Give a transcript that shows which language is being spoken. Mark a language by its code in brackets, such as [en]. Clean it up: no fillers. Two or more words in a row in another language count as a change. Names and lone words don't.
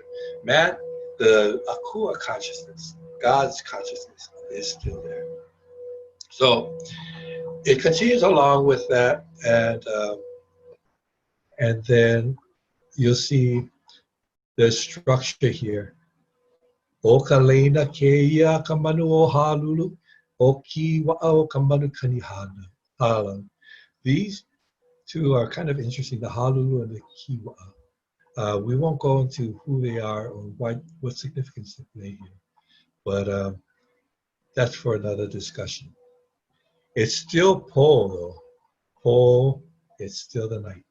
[en] Man, the akua consciousness, God's consciousness, is still there. So it continues along with that, and then you'll see the structure here. [haw] O ka leina keia ka manu o halulu, o ki wa'ao ka manu kanihana. [en] These two are kind of interesting, the halulu and the ki wa'ao. We won't go into who they are or what significance they play here, but that's for another discussion. It's still po though. Po, it's still the night.